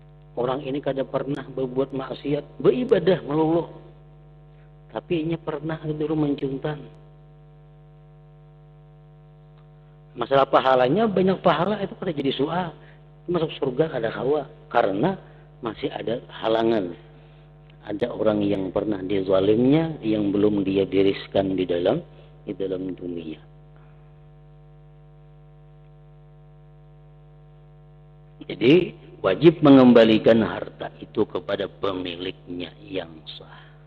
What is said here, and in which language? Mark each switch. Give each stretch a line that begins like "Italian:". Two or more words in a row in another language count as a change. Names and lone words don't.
Banjar: orang ini kada pernah berbuat maksiat, beribadah melulu, tapi inya pernah dulu mencuntan. Masalah pahalanya, banyak pahala itu kada jadi soal, masuk surga kada kawa,
Indonesian: karena masih ada halangan. Ada orang yang pernah dizalimnya yang belum dia bereskan di dalam dunia. Jadi wajib mengembalikan harta itu kepada pemiliknya yang sah.